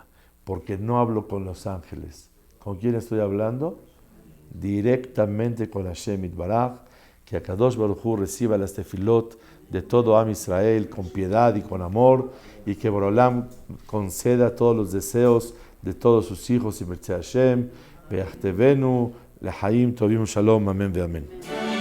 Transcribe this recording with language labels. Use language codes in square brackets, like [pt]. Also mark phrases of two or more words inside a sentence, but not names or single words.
[es] Porque no hablo con los ángeles. ¿Con quién estoy hablando? Directamente con [he] השם יתברך. [es] Que [he] הקדוש ברוך הוא [es] reciba las tefilot de todo [he] עם ישראל [es] con piedad y con amor. Y que Boreolam conceda todos los deseos de todos sus hijos y merced Hashem. [he] וכתבנו לחיים טובים שלום. אמן ואמן.